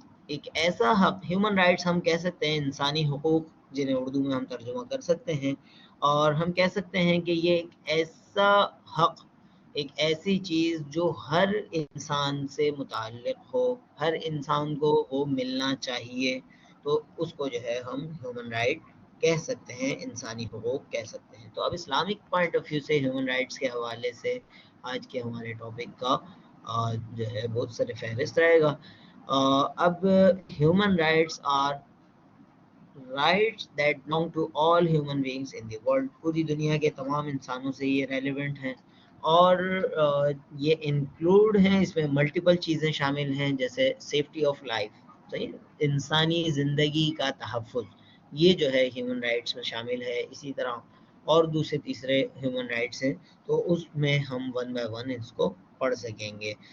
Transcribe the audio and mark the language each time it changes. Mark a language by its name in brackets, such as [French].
[Hindi] एक ऐसा हक, ह्यूमन राइट्स हम कह सकते हैं इंसानी हुकूक, जिन्हें उर्दू में हम तर्जुमा कर सकते हैं, और हम कह सकते हैं कि ये एक ऐसा हक, एक ऐसी चीज़ जो हर इंसान से मुताल्लिक़ हो, हर इंसान को वो मिलना चाहिए, तो उसको जो है हम ह्यूमन राइट कह सकते हैं, इंसानी हुकूक कह सकते हैं। तो अब इस्लामिक पॉइंट ऑफ व्यू से ह्यूमन राइट्स के हवाले से आज के हमारे टॉपिक का जो है बहुत सारे फहरिस्त रहेगा। [English] अब human rights are rights that belong to all human beings in the world. [Hindi] पूरी दुनिया के तमाम इंसानों से ये रेलिवेंट हैं और ये इंक्लूड हैं, इसमें मल्टीपल चीज़ें शामिल हैं, जैसे [English] safety of life, [Hindi] सही है? इंसानी ज़िंदगी का तहफ़्फ़ुज़, ये जो है ह्यूमन राइट्स में शामिल है। इसी तरह और दूसरे तीसरे ह्यूमन राइट्स हैं, तो उसमें हम वन बाय वन इसको पढ़ सकेंगे।